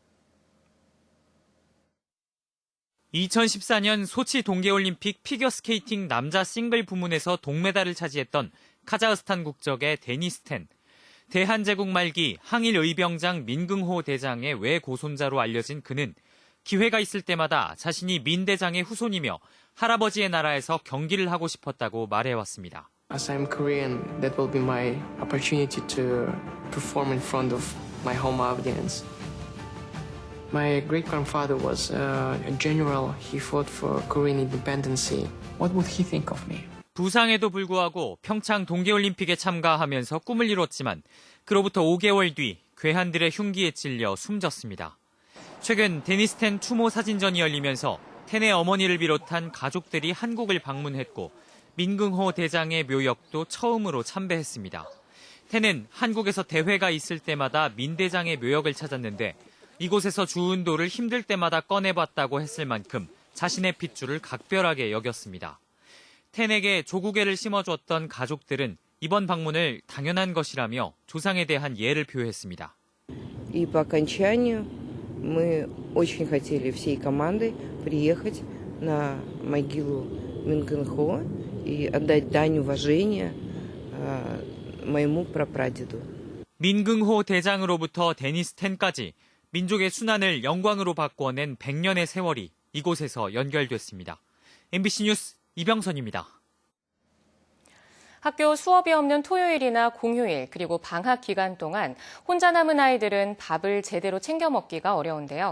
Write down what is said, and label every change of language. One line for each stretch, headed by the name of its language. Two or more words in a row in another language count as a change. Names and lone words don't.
Korean: 2014년 소치 동계올림픽 피겨스케이팅 남자 싱글 부문에서 동메달을 차지했던 카자흐스탄 국적의 데니스 텐. 대한제국 말기 항일 의병장 민긍호 대장의 외고손자로 알려진 그는 기회가 있을 때마다 자신이 민 대장의 후손이며 할아버지의 나라에서 경기를 하고 싶었다고 말해왔습니다.
English: As I'm Korean, that will be my opportunity to perform in front of my home audience. My great-grandfather was a general. He fought for Korean independence. What would he think of me?
Korean: 부상에도 불구하고 평창 동계올림픽에 참가하면서 꿈을 이뤘지만 그로부터 5개월 뒤 괴한들의 흉기에 찔려 숨졌습니다. 최근 데니스 텐 추모 사진전이 열리면서 텐의 어머니를 비롯한 가족들이 한국을 방문했고 민긍호 대장의 묘역도 처음으로 참배했습니다. 텐은 한국에서 대회가 있을 때마다 민 대장의 묘역을 찾았는데 이곳에서 주운도를 힘들 때마다 꺼내봤다고 했을 만큼 자신의 핏줄을 각별하게 여겼습니다. 텐에게 조국애를 심어줬던 가족들은 이번 방문을 당연한 것이라며 조상에 대한 예를 표했습니다.
Russian: И по окончанию мы очень хотели всей командой приехать на могилу Мингэнхо и отдать дань уважения моему прапрадеду.
Korean: 민긍호 대장으로부터 데니스 텐까지 민족의 순환을 영광으로 바꾸어낸 100년의 세월이 이곳에서 연결됐습니다. MBC 뉴스 이병선입니다. 학교 수업이 없는 토요일이나 공휴일 그리고 방학 기간 동안 혼자 남은 아이들은 밥을 제대로 챙겨 먹기가 어려운데요.